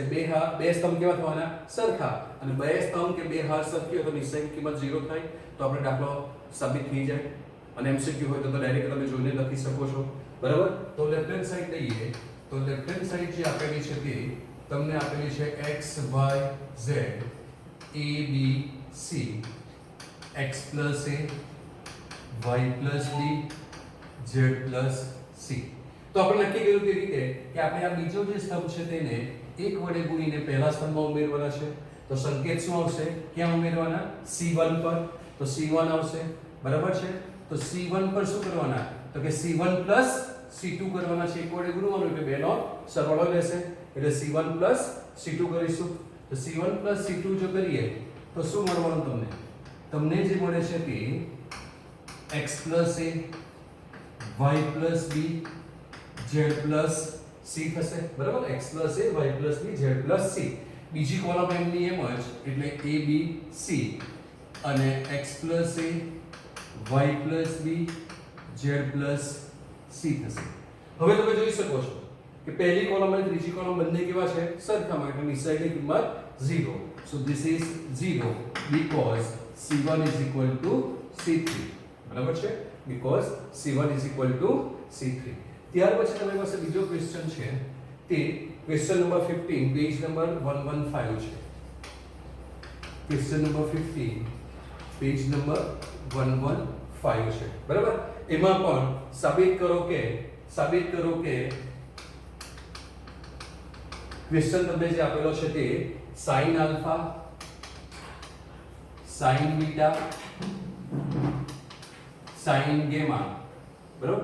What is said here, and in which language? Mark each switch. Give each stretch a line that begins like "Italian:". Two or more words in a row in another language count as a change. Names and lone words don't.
Gujarati: બે સ્તંભ કેવા થવાના? સરખા. અને બે સ્તંભ કે બે હાર સરખી હોય તો નિશ્ચયની કિંમત 0 થાય. તો આપણે દાખલો સાબિત થઈ જાય. અને MCQ હોય તો ડાયરેક્ટ તમે જોઈને લખી શકો છો, બરાબર? તો
English: left hand side
Gujarati: લઈએ તો
English: left hand side
Gujarati: જે આપેલી છે તે તમને આપેલી છે
English: x y z a b c x plus a y plus b z plus c.
Gujarati: તો આપણે નક્કી કર્યું તે રીતે કે આપણે આ બીજો જે સ્તંભ છે તેને 1 વડે ગુણીને પહેલા સ્તંભમાં ઉમેરવાના છે. તો સંકેત શું આવશે? ક્યાં ઉમેરવાના? c1 પર. તો c1 આવશે, બરાબર છે? તો c1 પર શું કરવાના? તો કે
English: c1 plus c2
Gujarati: કરવાના છે. 1 વડે ગુણવાનું એટલે બેનો સરવાળો લેશે એટલે
English: c1 plus c2
Gujarati: કરીશું. તો
English: c1 plus c2
Gujarati: જો કરીએ તો શું મળવાનું તમને? તમને જે મળે છે તે
English: x plus a y plus b z plus c
Gujarati: થશે, બરાબર?
English: x plus a y plus b z plus c.
Gujarati: બીજી કોલમ એમની એમ જ એટલે a b c અને
English: x plus a y plus b z plus c
Gujarati: થશે. હવે તમે જોઈ શકો છો કે પહેલી કોલમ અને ત્રીજી કોલમ બંને કેવા છે? સરખામાં. એટલે નિશ્ચયની કિંમત 0.
English: So this is 0 because c1 is equal to c3.
Gujarati: બરાબર છે?
English: because c1 is equal to c3.
Gujarati: ત્યાર પછી તમારી પાસે બીજો ક્વેશ્ચન છે તે
English: question number
Gujarati: 15
English: page number
Gujarati: 115 છે.
English: question number
Gujarati: 15
English: page number
Gujarati: 115 છે, બરાબર? એમાં પણ સાબિત કરો કે ક્વેશ્ચન તમને જે આપેલો છે તે
English: sin alpha, sin beta, sin gamma,
Gujarati: બરાબર?